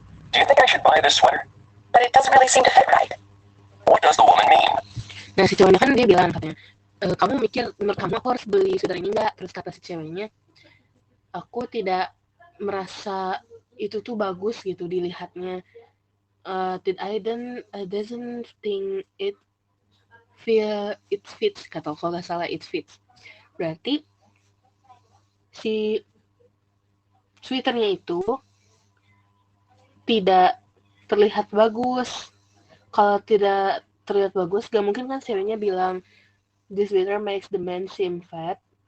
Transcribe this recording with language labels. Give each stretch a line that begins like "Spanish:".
English: Do you think I should buy this sweater? But it doesn't really seem to fit right. What does the woman mean?
Indonesian: Nah, si cowoknya kan dia bilang katanya, kamu mikir menurut kamu aku harus beli sweater ini nggak? Terus kata si ceweknya, aku tidak merasa itu tuh bagus gitu dilihatnya.
English: I doesn't think it fits,
Indonesian: kata kalau nggak salah
English: it fits.
Indonesian: Berarti si sweaternya itu tidak terlihat bagus. Kalau tidak terlihat bagus, gak mungkin kan ceweknya bilang
English: the sweater makes the man seem fat.